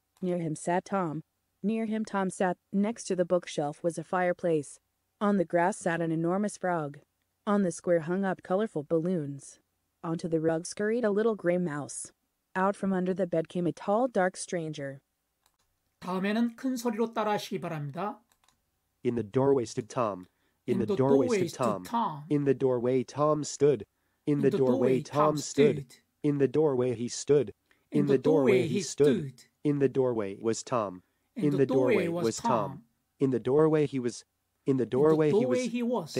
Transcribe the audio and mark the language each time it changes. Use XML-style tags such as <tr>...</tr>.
<en>Near him sat Tom. Near him Tom sat. Next to the bookshelf was a fireplace. On the grass sat an enormous frog. On the square hung up colorful balloons. Onto the rug scurried a little gray mouse. Out from under the bed came a tall, dark stranger.</en> <ko>다음에는 큰 소리로 따라하시기 바랍니다.</ko> <en>In the doorway stood Tom. In the doorway stood Tom. In the doorway Tom stood. In the doorway Tom stood. In the doorway he stood. In the doorway he stood. In the doorway was Tom. In the doorway was Tom. In the doorway he was. In the doorway he was.</en>